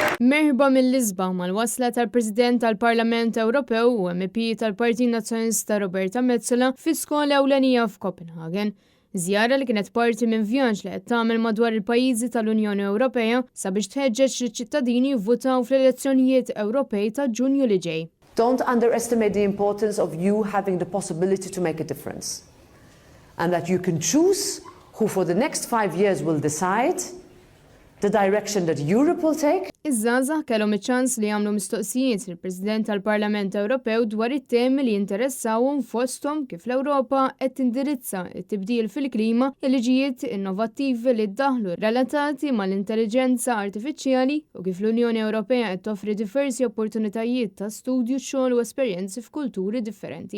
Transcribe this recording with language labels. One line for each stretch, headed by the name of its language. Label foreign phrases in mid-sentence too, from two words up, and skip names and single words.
Maltese: Il-merħba mill-isba mal-wasla tal-President tal-Parlament Ewropew u MP tal-Partit Nazzjonalista Roberta Metsola fi skola ewlenija f'Copenhagen. Żjara li kienet parti minn vjaġġ li qed tagħmel madwar il-pajjiżi tal-Unjoni Ewropea sabiex tħeġġeġ liċ-ċittadini jivvutaw fl-elezzjonijiet Ewropej ta' Ġunju li ġej.
English: Don't underestimate the importance of you having the possibility to make a difference. And that you can choose who for the next 5 years will decide the direction that Europe will take.
Maltese: Iż-żgħażagħ kellhom iċ-ċans li jagħmlu mistoqsijiet lill-President tal-Parlament Ewropew dwar it-temi li jinteressawhom fosthom kif l-Ewropa qed tindirizza t-tibdil fil-klima, il-liġijiet innovattivi li ddaħlu relatati mal-intelligenza artifiċjali u kif l-Unjoni Ewropea qed toffri diversi opportunitajiet ta' studju, xogħol u esperjenzi f'kulturi differenti.